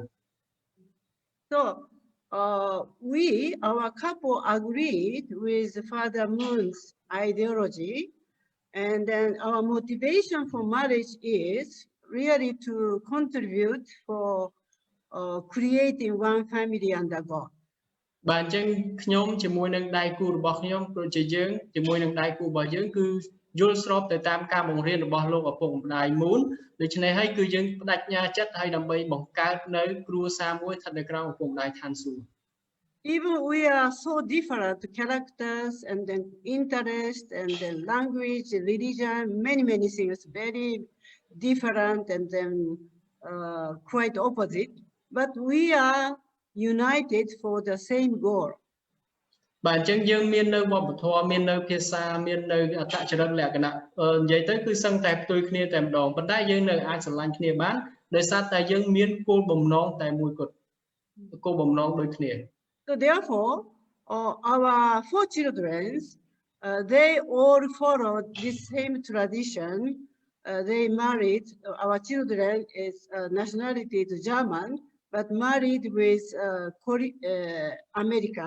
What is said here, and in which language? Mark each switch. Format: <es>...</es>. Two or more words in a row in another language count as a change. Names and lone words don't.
<en>So our couple agreed with Father Moon's ideology, and then our motivation for marriage is really to contribute for creating one family under God.</en> <km>បាទអញ្ចឹងខ្ញុំជាមួយនឹងដៃគូរបស់ខ្ញុំដូចជាយើងជាមួយនឹងដៃគូរបស់យើងគឺយល់ស្របទៅតាមការបង្រៀនរបស់លោកឪពុកម្ដាយមូនដូច្នេះហើយគឺយើងបដិញ្ញាចិត្តហើយដើម្បីបង្កើតនៅគ្រួសារមួយស្ថិតនៅក្រោមឪពុកម្ដាយឋានសួគ៌</km> <en>Even we are so different characters and then interest and then language, religion, many things very different and then quite opposite, but we are united for the same goal.</en> <km>បាទអញ្ចឹងយើងមាននៅវប្បធម៌មាននៅភាសាមាននៅអត្តចរិតលក្ខណៈនិយាយទៅគឺសឹងតែផ្ទុយគ្នាតែម្ដងប៉ុន្តែយើងនៅអាចស្រឡាញ់គ្នាបានដោយសារតែយើងមានគោលបំណងតែមួយគត់គោលបំណងដូចគ្នា</km> <en>So therefore our 4 children they all followed this same tradition. They married, our children is nationality is German but married with American.</en>